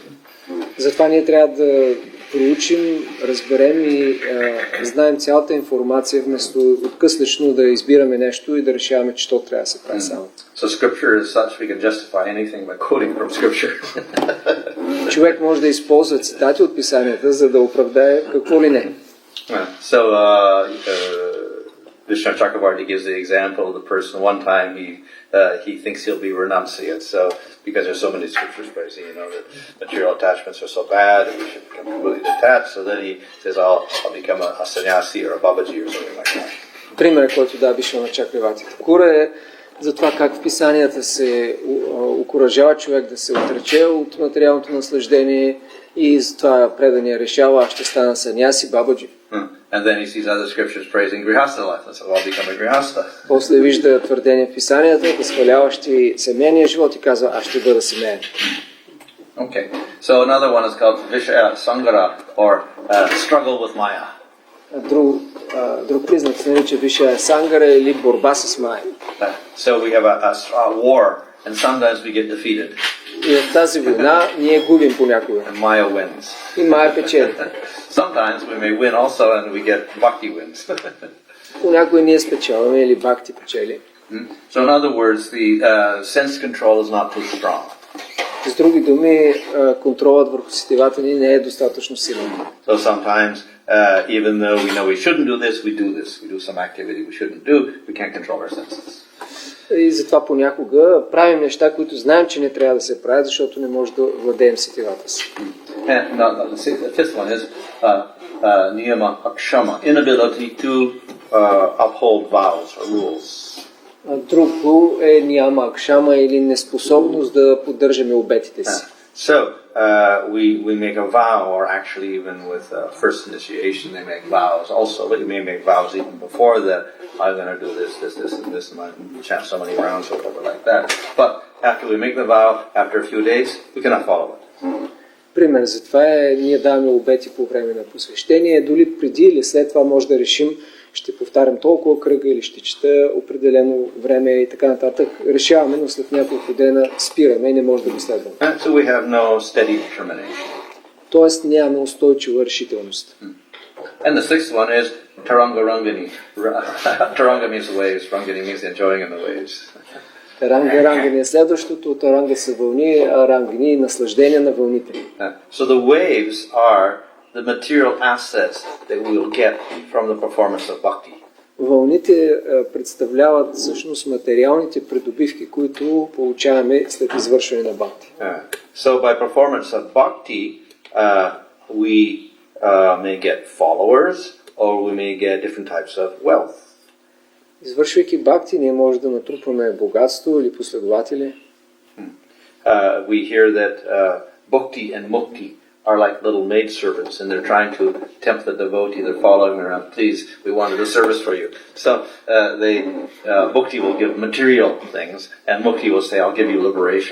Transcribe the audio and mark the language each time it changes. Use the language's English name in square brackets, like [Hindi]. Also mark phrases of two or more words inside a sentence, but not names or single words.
[Bulgarian] Затова ние трябва да проучим, разберем и знаем цялата информация, вместо откъслечно да избираме нещо и да решаваме, че то трябва да се прави само. [English] So scripture is such we can justify anything by quoting from scripture. [Bulgarian] Човек може да използва цитати от писанията, за да оправдае какво ли не. [English] So Vishnu Chakravarti gives the example of the person one time he thinks he'll be renunciate, so because there's so many scriptures praising, that material attachments are so bad and we should become completely detached, so then he says, I'll become a sannyasi or a babaji or something like that. [Bulgarian] Примерът, който да Вишну Чакраварти Такура е за това как в писанията се окуражава човек да се отрече от материалното наслаждение и затова предания решава, аз ще стана саньяси, бабаджи. [English] And then he sees other scriptures praising grihastha life, and so I'll become a grihastha. [Bulgarian] После вижда твърдения в писанията, възхваляващи семейния живот и казва, аз ще бъда семейен. [English] Okay, so another one is called Vishaya Sangara, or struggle with Maya. [Bulgarian] Друг признак се нарича Вишая Сангара или борба с Майя. [English] So we have a war, and sometimes we get defeated. [Bulgarian] И в тази война ние губим понякога. [English] And Maya wins. [Bulgarian] И Майя печели. [English] Sometimes we may win also, and we get bhakti wins. [Bulgarian] Понякога ние спечелваме или бхакти печели. [English] So in other words, the sense control is not too strong. [Bulgarian] С други думи, контролът върху сетивата ни не е достатъчно силен. [English] So sometimes, even though we know we shouldn't do this, we do this. We do some activity we shouldn't do. We can't control our senses. [Bulgarian] И затова понякога правим неща, които знаем, че не трябва да се правят, защото не може да владеем сетивата си. [English] And the fifth one is niyama akshama, inability to uphold vows or rules. [Bulgarian] Друго е няма акшама или неспособност да поддържаме обетите си. [English] So we make a vow, or actually even with first initiation they make vows also, but you may make vows even before that. I'm going to do this, and this, and chant so many rounds or whatever like that. But after we make the vow, after a few days, we cannot follow it. [Bulgarian] Пример за това е, ние даваме обети по време на посвещение, дори преди или след това може да решим, ще повтарям толкова кръга или ще чета определено време и така нататък. Решаваме, но след няколко дена спираме и не може да го следваме. [English] So we have no steady determination. [Bulgarian] Тоест нямаме устойчива решителност. [English] And the sixth one is Taranga Rangani. Taranga means the waves, Rangani means enjoying in the waves. [Bulgarian] Рангани е следващото, таранга са вълни, а рангани наслаждение на вълните. [English] So the waves are the material assets that we will get from the performance of bhakti. [Bulgarian] Вълните представляват всъщност материалните придобивки, които получаваме след извършване на бхакти. [English] So by performance of bhakti, we may get followers, or we may get different types of wealth. [Bulgarian] Извършвайки бхакти, ние може да натрупваме богатство или последователи. [English] We hear that bhakti and mukti are like little maid servants, and they're trying to tempt the devotee. They're following around. Please, we want to do service for you. So bhakti will give material things, and mukti will say, "I'll give you liberation."